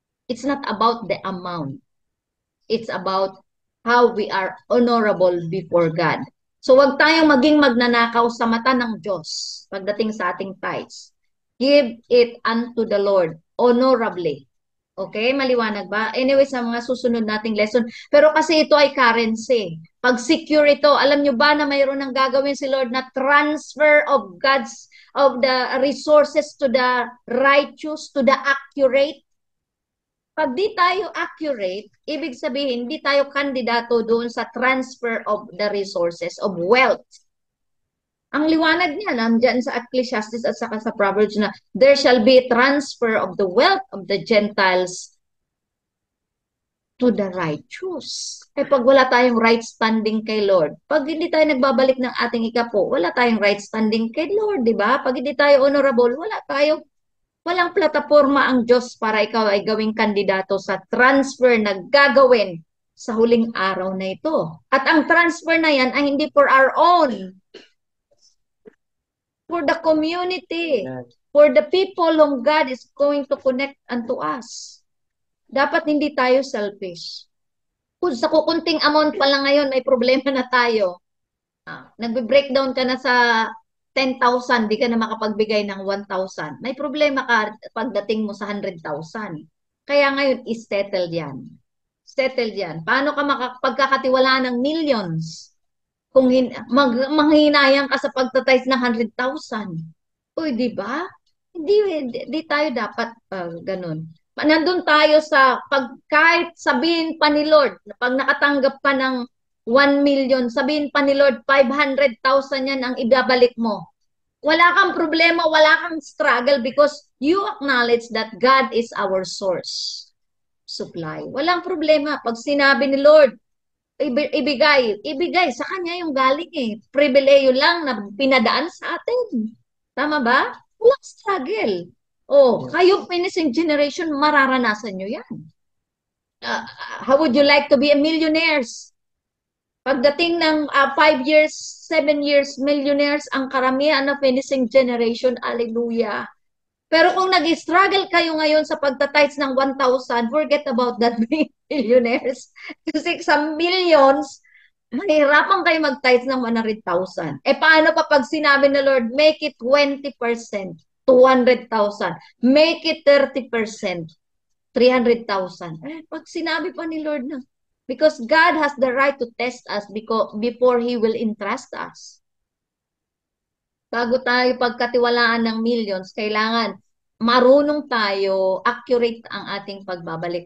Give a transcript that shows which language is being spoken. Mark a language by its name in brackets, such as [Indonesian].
[English] It's not about the amount. It's about how we are honorable before God. [Filipino] So, wag tayong maging magnanakaw sa mata ng Diyos pagdating sa ating tithes. [English] Give it unto the Lord honorably. [Filipino] Okay? Maliwanag ba? Anyway, sa mga susunod nating lesson. Pero kasi ito ay currency. Pag secure ito, alam nyo ba na mayroon ng gagawin si Lord na [English] transfer of the resources to the righteous, to the accurate? [Filipino] Pag di tayo accurate, ibig sabihin, di tayo kandidato doon sa [English] transfer of the resources of wealth. [Filipino] Ang liwanag niya, nandyan sa Ecclesiastes at saka sa Proverbs na [English] there shall be a transfer of the wealth of the Gentiles to the righteous. [Filipino] Pag wala tayong right standing kay Lord, pag hindi tayo nagbabalik ng ating ikapo, wala tayong right standing kay Lord, di ba? Pag hindi tayo honorable, walang plataforma ang Diyos para ikaw ay gawing kandidato sa transfer na gagawin sa huling araw na ito. At ang transfer na yan ay hindi [English] for our own, for the community, for the people whom God is going to connect unto us. [Filipino] Dapat hindi tayo selfish. Kung sa kukunting amount pa lang ngayon, may problema na tayo. Nagbe-breakdown ka na sa 10,000, di ka na makapagbigay ng 1,000. May problema ka pagdating mo sa 100,000. Kaya ngayon, is settled yan. Settle yan. Paano ka makapagkakatiwalaan ng millions kung manghihinayang ka sa pagtatize ng 100,000? Uy, di ba? Hindi tayo dapat ganun. Nandun tayo sa kahit sabihin pa ni Lord, pag nakatanggap ka ng 1 million, sabihin pa ni Lord, 500,000 yan ang ibabalik mo. Wala kang problema, wala kang struggle [English] because you acknowledge that God is our source supply. [Filipino] Walang problema. Pag sinabi ni Lord, ibigay sa Kanya yung galing eh. Pribileyo lang na pinadaan sa atin. Tama ba? Walang struggle. Oh, kayo finishing generation, mararanasan nyo yan. [English] How would you like to be a millionaires? [Filipino] Pagdating ng 5 years, 7 years, millionaires, ang karamihan ng finishing generation, hallelujah. Pero kung nag-struggle kayo ngayon sa pagtatides ng 1,000, [English] forget about that millionaires. [Filipino] Kasi sa millions, mahirapan kayo mag-tithes ng 100,000. Eh paano pa pag sinabi ng Lord, [English] make it 20%, [Filipino] 200,000. [English] Make it 30%, 300,000. [Filipino] Eh, pag sinabi pa ni Lord na, [English] because God has the right to test us before He will entrust us. [Filipino] Bago tayo pagkatiwalaan ng millions, kailangan marunong tayo, accurate ang ating pagbabalik.